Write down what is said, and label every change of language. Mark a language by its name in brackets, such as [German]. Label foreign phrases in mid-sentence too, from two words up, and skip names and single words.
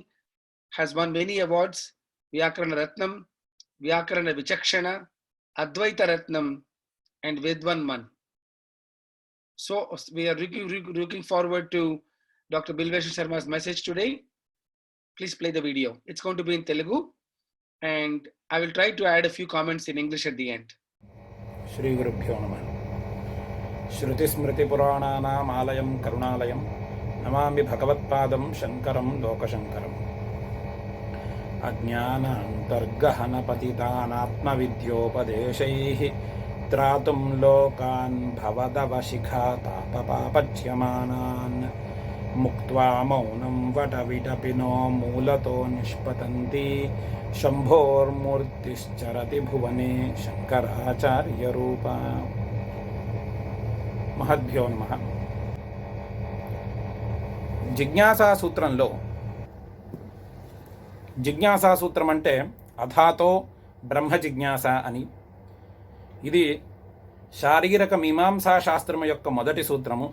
[English] Has won many awards: Vyakarana Ratnam, Vyakarana Vichakshana, Advaita Ratnam, and Vedvanman. So we are looking forward to Dr. Bilvesh Sharma's message today. Please play the video. It's going to be in Telugu, and I will try to add a few comments in English at the end. [Sanskrit] श्री गुरुभ्यो नमः. श्रुति स्मृति पुराणानाम् आलयम् करुणालयम् नमामि भगवत्पादम् शंकरम् लोकशंकरम् अज्ञान अन्तर्गहन पतितानात्म विद्योपदेशैः त्रातुम् लोकान् भवदव शिखा तापपापच्यमानान् मुक्त्वा मौनम् वटविटपिनो मूलतो निष्पतन्ति शम्भोर् मूर्तिश्चरति भुवने शंकराचार्य रूपा. మహద్భ్యో నమః. [Telugu] జిజ్ఞాసా సూత్రం అంటే [Sanskrit] అథాతో బ్రహ్మ జిజ్ఞాస [Telugu] అని. ఇది శారీరక మీమాంసా శాస్త్రము యొక్క మొదటి సూత్రము.